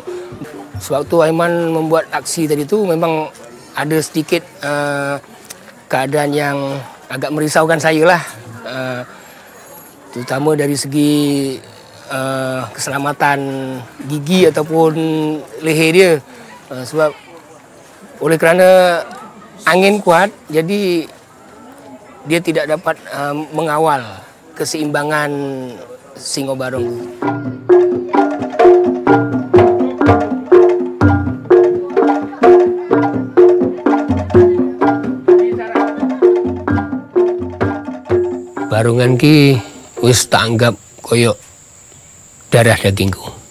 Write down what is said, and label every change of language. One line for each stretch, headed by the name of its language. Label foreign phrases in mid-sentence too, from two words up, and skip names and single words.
Malay: Sebab tu Aiman membuat aksi tadi tu memang ada sedikit keadaan yang agak merisaukan saya lah, terutama dari segi keselamatan gigi ataupun leher dia, sebab oleh kerana angin kuat, jadi dia tidak dapat mengawal keseimbangan Singo Barong.
Javanese: Barongan ki wis tak anggap koyo darah dagingku.